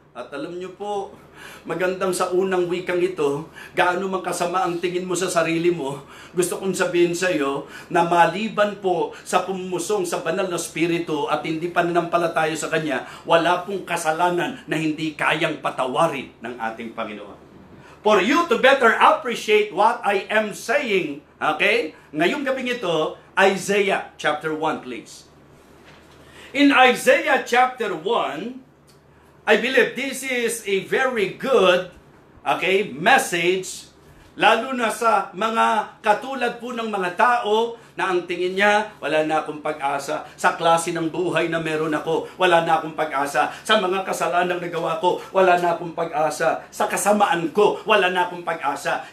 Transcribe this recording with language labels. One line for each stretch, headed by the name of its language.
Filipino: At alam niyo po, magandang sa unang wikang ito, gaano man kasama ang tingin mo sa sarili mo, gusto kong sabihin sa iyo na maliban po sa pumusong sa banal na spirito at hindi pananampalataya sa Kanya, wala pong kasalanan na hindi kayang patawarin ng ating Panginoon.
English: For you to better appreciate what I am saying, okay?
Filipino: Ngayong gabing ito, Isaiah chapter 1, please.
English: In Isaiah chapter 1, I believe this is a very good, okay, message,
Filipino: lalo na sa mga katulad po ng mga tao na ang tingin niya, wala na akong pag-asa sa klase ng buhay na meron ako, wala na akong pag-asa sa mga kasalanang nagawa ko, wala na akong pag-asa sa kasamaan ko, wala na akong pag-asa.